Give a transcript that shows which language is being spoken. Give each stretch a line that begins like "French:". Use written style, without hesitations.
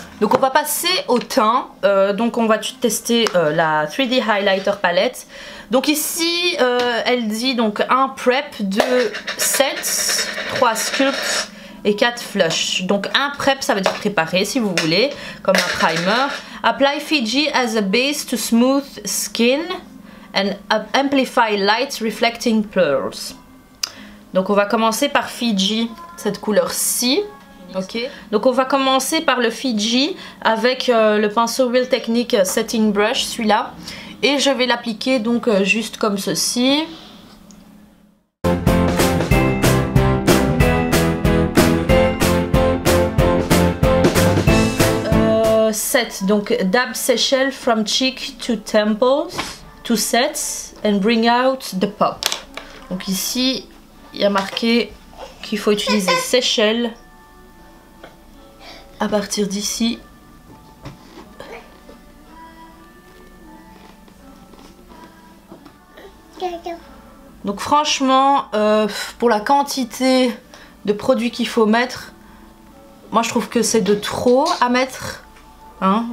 French: Donc on va passer au teint. Donc on va tester la 3D Highlighter Palette. Donc ici, elle dit donc un prep, 2 sets, 3 sculpts et 4 flush. Donc un prep, ça veut dire préparer si vous voulez, comme un primer.
English: Apply Fiji as a base to smooth skin and amplify light reflecting pearls.
French: Donc on va commencer par Fiji, cette couleur-ci. Ok. Donc on va commencer par le Fiji avec le pinceau Real Technique Setting Brush, celui-là. Et je vais l'appliquer donc juste comme ceci.
English: Set, donc dab Seychelles from cheek to temples. To sets and bring out the pop.
French: Donc ici il y a marqué qu'il faut utiliser Seychelles à partir d'ici. Donc franchement pour la quantité de produits qu'il faut mettre, moi je trouve que c'est de trop à mettre hein.